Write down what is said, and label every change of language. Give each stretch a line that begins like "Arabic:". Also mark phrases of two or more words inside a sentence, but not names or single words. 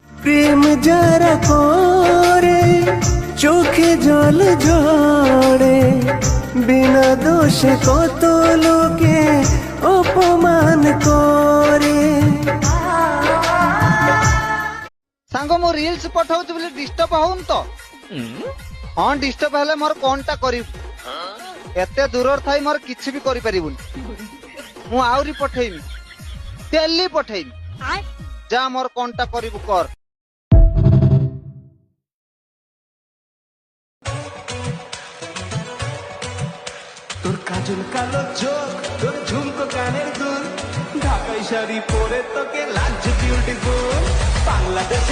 Bangla: প্রেম যারা করে চোখে জল ঝরে, বিনা দোষে কত লোকে অপমান করে।
Odia: ସାଙ୍ଗ ମୁଁ ରିଲ୍ସ ପଠାଉଛି ବୋଲି ଡିଷ୍ଟର୍ବ ହଉନି ତ? ହଁ ଡିଷ୍ଟର୍ବ ହେଲେ ମୋର କଣଟା କରିବୁ? ଏତେ ଦୂରରେ ଥାଇ ମୋର କିଛି ବି କରିପାରିବୁନି। ମୁଁ ଆହୁରି ପଠେଇବି, ଡେଲି ପଠେଇବି। ଯା ମୋର କଣଟା କରିବୁ କର।
Bangla: তোর কাজল কালো চোখ, তোর ঝুমকো কানের দুল, ঢাকাই শাড়ি পরে তোকে লাগছে বিউটিফুল। বাংলা